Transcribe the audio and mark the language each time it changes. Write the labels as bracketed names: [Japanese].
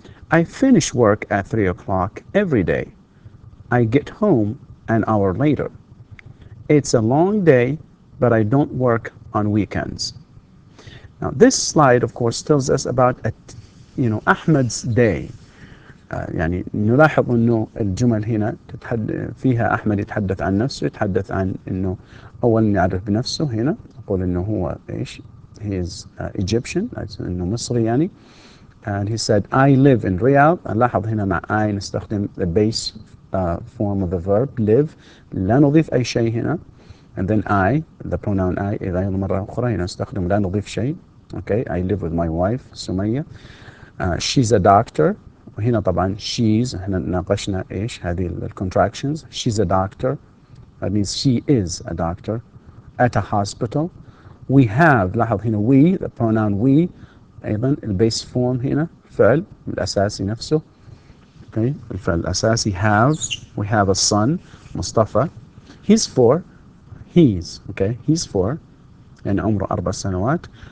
[English] I finish work at 3 o'clock every day. I get home an hour later. It's a long day, but I don't work on weekends. Now this slide of course tells us about Ahmed's day. [Arabic] يعني نلاحظ انه الجمل هنا فيها احمد يتحدث عن نفسه، يتحدث عن انه اول يعرف بنفسه. هنا يقول انه هو ايش؟ [English] he is Egyptian، [Arabic] انه مصري يعني. [English] and he said I live in Riyadh. [Arabic] نلاحظ هنا مع I نستخدم [English] the base form of the verb live، [Arabic] لا نضيف اي شيء هنا. [English] and then I the pronoun I [Arabic] اذا مرة اخرى هنا نستخدم لا نضيف شيء. [English] okay, I live with my wife Sumaya. she's a doctor. [Arabic] وهنا طبعا she's احنا ناقشنا ايش هذه contractions. [English] she's a doctor, that means she is a doctor at a hospital. we have [Arabic] لاحظ هنا [English] we the pronoun we [Arabic] ايضا البيس فورم هنا فعل الاساسي نفسه. okay, الفعل الاساسي have. [English] we have a son Mustafa. he's 4. he's 4 [Arabic] يعني عمره 4 سنوات.